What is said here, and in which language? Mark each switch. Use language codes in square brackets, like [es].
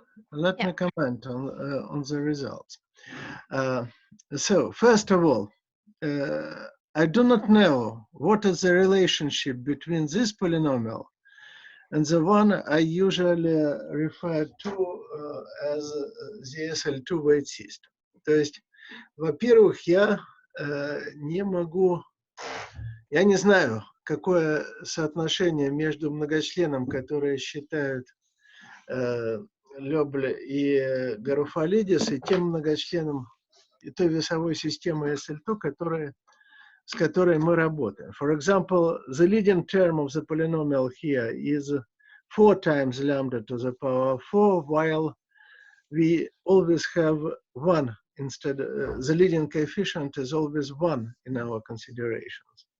[en] Let me comment on the results. So first of all, I do not know what is the relationship between this polynomial and the one I usually refer to as the SL2 weight system. [ru] То есть, во-первых, я не знаю, какое соотношение между многочленом, которые считают Loebl и Garoufalidis, и тем многочленом, и той весовой системой SL2, с которой мы работаем. [en] For example, the leading term of the polynomial here is 4 times lambda to the power 4, while we always have 1 instead. The leading coefficient is always 1 in our considerations.